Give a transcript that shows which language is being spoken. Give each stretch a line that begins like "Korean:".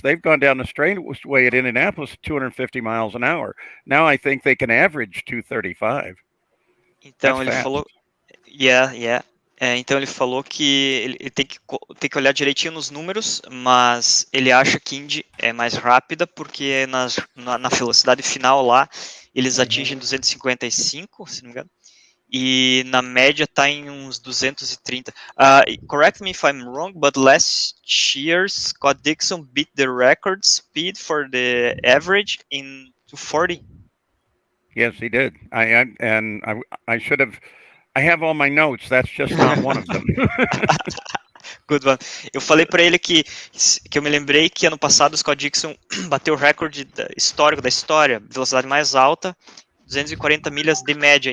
English: They've gone down the straightaway at Indianapolis 250 miles an hour. Now I think they can average 235.
Portuguese: Então ele falou, então ele falou que ele tem que olhar direitinho nos números, mas ele acha que Indy é mais rápida porque na velocidade final lá eles atingem 255, se não me engano, e na média está em uns 230.
English: Correct me if I'm wrong, but last year Scott Dixon beat the record speed for the average in 240. Yes, he did. I should have. I have all my notes. That's just not one of them. Good one.
Portuguese: Eu falei para ele que eu me lembrei que ano passado o Scott Dixon bateu o recorde histórico da história, velocidade mais alta, 240 milhas de média.